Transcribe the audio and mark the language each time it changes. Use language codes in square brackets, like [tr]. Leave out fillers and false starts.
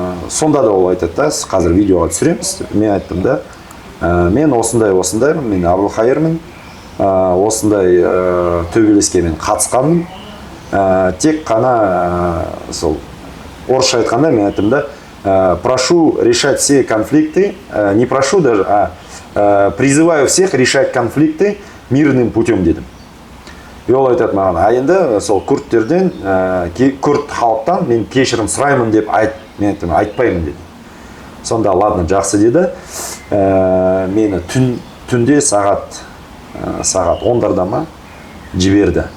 [kk] Сонда да ол айтады да, қазір видеоға түсіреміз. Мен айттым да, мен осындаймын, мен Абылқайырмын, осындай төбелеске мен қатысқанмын. Тек қана сол орысша айтқанда мен айттым да, [ru] прошу решать все конфликты, не прошу даже, а призываю всех решать конфликты мирным путем [kk] дедім. И ол айтады маған, енді сол күрдтерден, күрд халықтан мен кешірім сұраймын деп мен айттым, айтпаймын деді. Сонда ладно, жақсы деді. Мені түнде сағат 10-дарда ма жіберді.